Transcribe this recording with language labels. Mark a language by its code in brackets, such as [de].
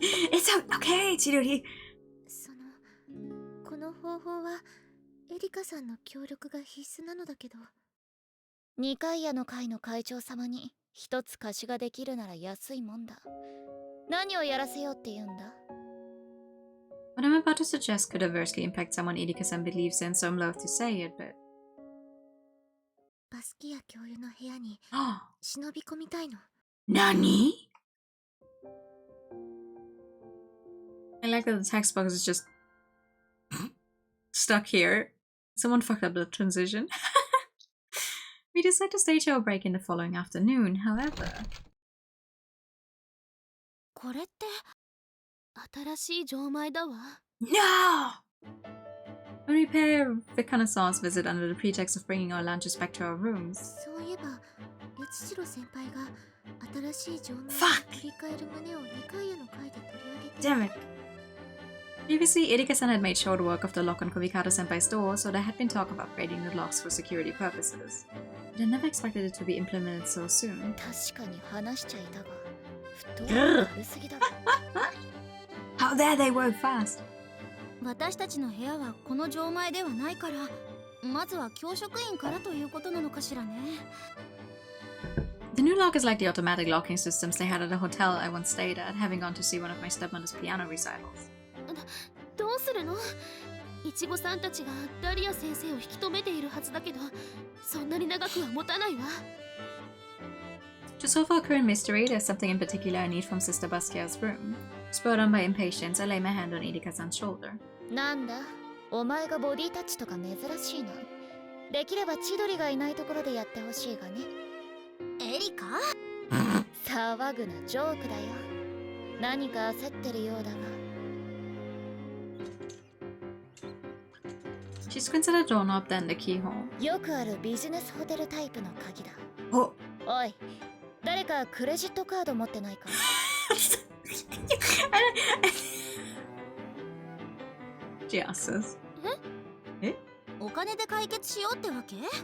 [en] It's okay, Chidori. [ja] この方法はエリカさんの協力が必須なのだけど。二階屋の会の会長様に一つ貸しができるなら安いもんだ。何をやらせようって言うんだ？ [en] What I'm about to suggest could adversely impact someone Irika-san believes in, so I'm loath to say it, but... [ja] バスキア教諭の部屋に忍び込みたいの。 Nani? [en] I like that the text box is just stuck here. Someone fucked up the transition. We decide to stage our break in the following afternoon, however. [ja] これって新しい錠前だわ。 [en] No! When we pay a reconnaissance visit under the pretext of bringing our lunches back to our rooms. [ja] そういえば、八代先輩が新しい錠前を取り替える旨を二階屋の会で取り上げて。 [en] Damn it! Previously, Irika-san had made short work of the lock on Kubikata-senpai's door, so there had been talk of upgrading the locks for security purposes. But I never expected it to be implemented so soon. [ja] 確かに話しちゃいたが、フットワーク軽すぎだろ。 [en] How dare they work fast? [ja] 私たちの部屋はこの錠前ではないから、まずは教職員からということなのかしらね。 [en] The new lock is like the automatic locking systems they had at a hotel I once stayed at, having gone to see one of my stepmother's piano recitals. [ja] どうするの？いちごさんたちがダリア先生を引き止めているはずだけど、そんなに長くは持たないわ。 [en] To solve our current mystery, there's something in particular I need from Sister Basquiat's room. Spurred on by impatience, I lay my hand on Irika-san's shoulder. [ja] なんだ、お前がボディタッチとか珍しいな。できれば千鳥がいないところでやってほしいがね。エリカ？騒ぐな、ジョークだよ。何か焦ってるようだが。 [en] She squints at the doorknob, then the keyhole. [ja] よくあるビジネスホテルタイプの鍵だ。おい、誰かクレジットカード持ってないか？ [en] She asks us. え？ [ja] お金で解決しようってわけ？